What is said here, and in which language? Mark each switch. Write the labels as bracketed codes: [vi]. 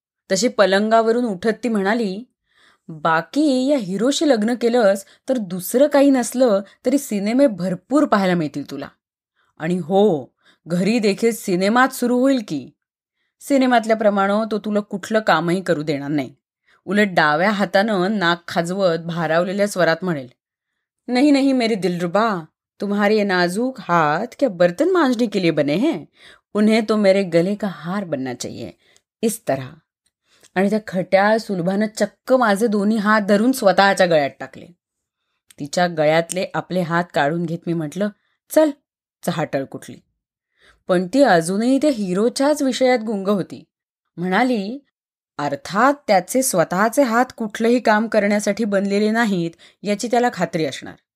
[mr] तशी पलंगावरून उठत ती म्हणाली, बाकी या हिरोशी लग्न केलंस तर दुसरं काही नसलं तरी सिनेमे भरपूर पाहायला मिळतील तुला. आणि हो, घरी देखील सिनेमात सुरू होईल की. सिनेमातल्याप्रमाणे तो तुला कुठलं कामही करू देणार नाही. उलट डाव्या हातानं नाक खाजवत भारावलेल्या स्वरात म्हणेल, [hi] नहीं नहीं मेरे दिलरुबा, तुम्हारे ये नाजूक हाथ क्या बर्तन मांजने के लिए बने हैं, उन्हें तो मेरे गले का हार बनना चाहिए, इस तरह. [mr] आणि त्या खट्या सुलभानं चक्क माझे दोन्ही हात धरून स्वतःच्या गळ्यात टाकले. तिच्या गळ्यातले आपले हात काढून घेत मी म्हटलं, चल, चहाटळ कुठली. पण ती अजूनही त्या हिरोच्याच विषयात गुंग होती. म्हणाली, अर्थात त्याचे स्वतःचे हात कुठलंही काम करण्यासाठी बनलेले नाहीत याची त्याला खात्री असणार.